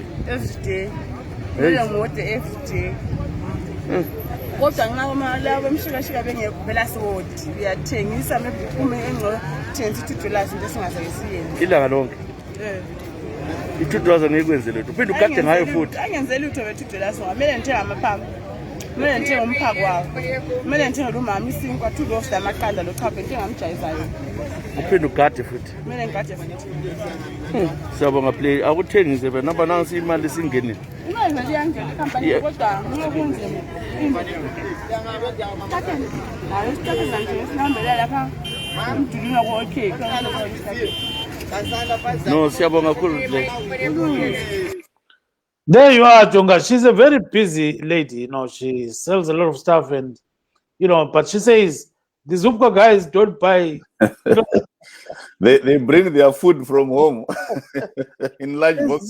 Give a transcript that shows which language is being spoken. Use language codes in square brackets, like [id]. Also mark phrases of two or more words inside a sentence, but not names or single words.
[nd] kumele ngode everyday kodwa nxa labo bemshikashika bengekho vele asiwodi uyathengisa mephume engcono thengisa $2 into esingazake siyenze ilanga lonke i-$2 ngeyikwenzele lutho uphinde ugade ngayo futhi angenzeli lutho be-$2 ngoba kumele ngithenge amaphamba kumele ngithenge umphako wawo kumele ngithenge lumama isinkwa 2 loaves amaqanda lochago into engamjayizayo uphinde ugade futhi kumele ngigade futhi siyabonga play akuthengise be namba nansi imali singenile imali vele iyangena ikhampani kodwa kunzima hayi isithathe zanje sinihambela lapha umdulini wako-okay no siyabonga kakhulu play [en] There you are, Jonga. She's a very busy lady. She sells a lot of stuff, and but she says the Zupka guys don't buy. They bring their food from home in large boxes.